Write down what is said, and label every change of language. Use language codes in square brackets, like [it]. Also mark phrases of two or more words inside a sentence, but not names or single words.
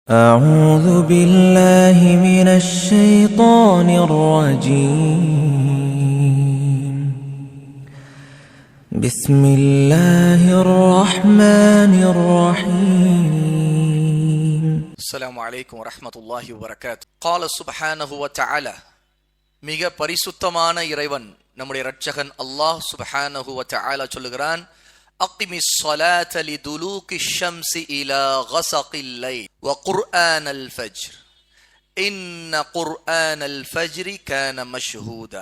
[ar] أعوذ بالله من الشيطان الرجيم بسم الله الرحمن الرحيم السلام عليكم ورحمة الله وبركاته. قال سبحانه وتعالى [ta] மிக பரிசுத்தமான இறைவன் நம்முடைய இரட்சகன் அல்லாஹ் [ar] سبحانه و تعالى சொல்லுகிறான், أقم الصلاة لدلوك الشمس إلى غسق الليل و قرآن الفجر إن قرآن الفجر كان مشهودا.